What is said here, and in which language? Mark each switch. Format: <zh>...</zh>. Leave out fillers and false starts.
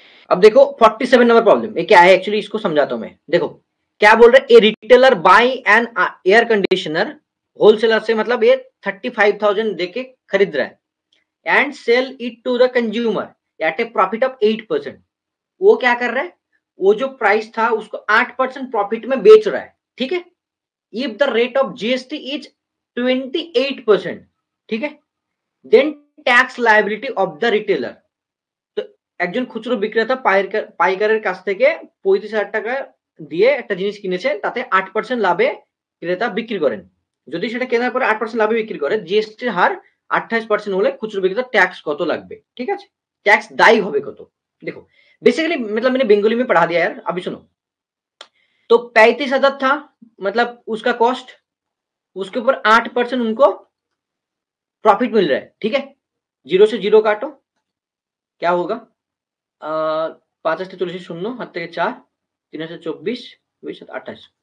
<hi>अब देखो 47 number problem, ये क्या है एक्चुअली, इसको समझाता हूं मैं। देखो क्या बोल रहे,</hi> <en>a retailer buy an air conditioner</en> <hi>wholesaler से, मतलब ये 35,000 देके खरीद रहा है,</hi> <en>And sell it to the consumer at a profit of 8%।</en> <hi>वो क्या कर रहा है, वो जो प्राइस था उसको 8% प्रॉफिट में बेच रहा है, ठीक है।</hi> <en>if the rate of GST is 28%,</en> <hi>ठीक है,</hi> <en>Then tax liability of the retailer.</en> <bn>তো একজন খুচরো বিক্রেতা পাইকারের কাছ থেকে 35,000 টাকা দিয়ে একটা জিনিস কিনেছেন, তাতে 8% লাভে ক্রেতা বিক্রি করেন। যদি সেটা কেনার পরে 8% লাভে বিক্রি করে, জিএসটির হার 28% হলে খুচরো বিক্রেতা टैक्स কত লাগবে,</bn> <hi>ठीक है।</hi> <bn>टैक्स दायी হবে কত।</bn> <hi>देखो बेसिकली मतलब मैंने बंगाली में पढ़ा दिया यार, अभी सुनो। तो 35,000 था मतलब उसका कॉस्ट, उसके ऊपर 8% उनको प्रॉफिट मिल रहा है, ठीक है। 0 से 0 काटो, क्या होगा, 5 40 शून्य, हाथ থেকে 4, 3 24, 20 28।</hi>